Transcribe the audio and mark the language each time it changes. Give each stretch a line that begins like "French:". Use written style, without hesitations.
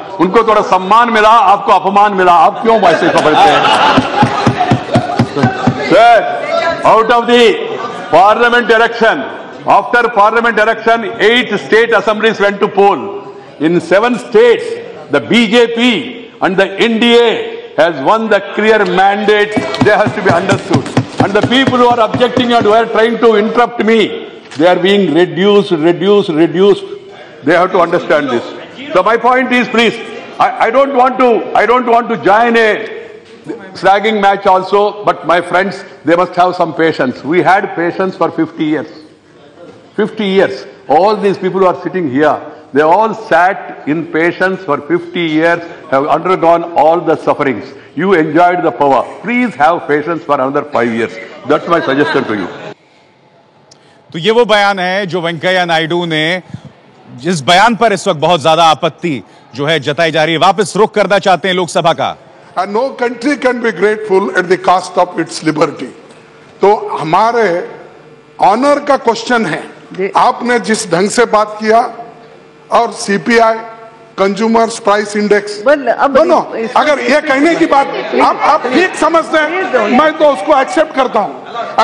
Hindi: उनको थोड़ा सम्मान मिला, आपको अपमान मिला। आप क्यों वैसे समझते हैं?
English: Sir, out of the parliament election, after parliament election, 8 state assemblies went to poll. In 7 states, the BJP and the NDA has won the clear mandate. They has to be understood. And the people who are objecting and who are trying to interrupt me, they are being reduced. They have to understand this. So my point is, please, I don't want to join a slagging match also, but my friends, they must have some patience. We had patience for 50 years. 50 years. All these people who are sitting here, they all sat in patience for 50 years, have undergone all the sufferings. You enjoyed the power. Please have patience for another 5 years. That's my suggestion to you.
Hindi: तो ये वो बयान है जो वेंकैया नायडू ने, जिस बयान पर इस वक्त बहुत ज्यादा आपत्ति जो है जताई जा रही है। वापस रुख करना चाहते हैं लोकसभा का।
English: And no country can be grateful at the cost of its liberty.
Hindi: तो हमारे ऑनर का क्वेश्चन है, आपने जिस ढंग से बात किया, और सीपीआई, कंज्यूमर्स प्राइस इंडेक्स, दोनों, अगर ये कहने की बात आप ठीक समझते हैं, मैं तो उसको एक्सेप्ट करता हूं।